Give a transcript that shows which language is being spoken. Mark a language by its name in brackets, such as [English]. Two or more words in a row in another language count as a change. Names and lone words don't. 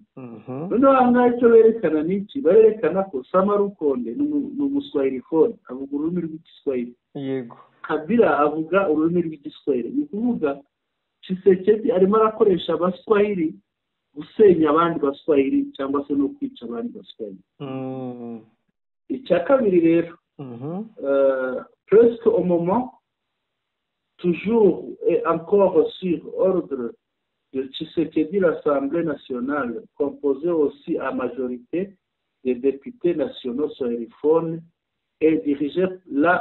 [Kinyarwanda] noneho aha ngaha icyo berekana ni iki? barerekana ko Sama Lukonde ni umuswahilifone, avuga ururimi rw'igiswahili. yego. Kabila avuga ururimi rw'igiswahili. ni ukuvuga Tshisekedi arimo arakoresha abaswahili gusenya abandi baswahili cyangwa se no kwica abandi baswahili. icya kabiri rero, [French] presque au moment toujours et encore sur ordre de Tshisekedi, l'Assemblée nationale, composée aussi à majorité des députés nationaux swahiliphones, est dirigée là